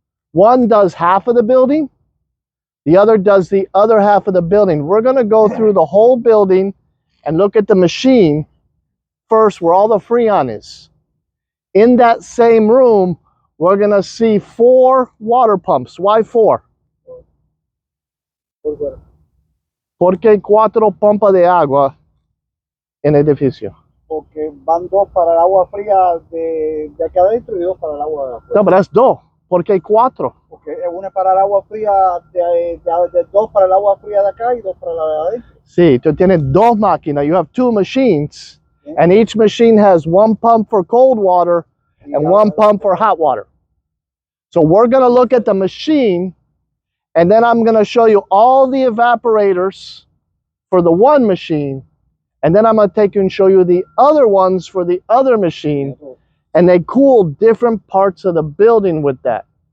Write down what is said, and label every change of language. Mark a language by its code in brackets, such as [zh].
[en] One does half of the building. The other does the other half of the building. We're going to go through the whole building and look at the machine first where all the Freon is. In that same room, we're going to see 4 water pumps. Why 4? [es] Porque hay 4 pompas de agua en el edificio. Porque van 2 para el agua fría de acá adentro y 2 para el agua de afuera. No, pero es 2. Porque hay 4. Porque una para el agua fría, de 2 para el agua fría de acá y 2 para la de adentro. Sí, tú tienes 2 máquinas. [en] You have 2 machines. And each machine has 1 pump for cold water and 1 pump for hot water. So we're going to look at the machine, and then I'm going to show you all the evaporators for the one machine, and then I'm going to take you and show you the other ones for the other machine, and they cool different parts of the building with that.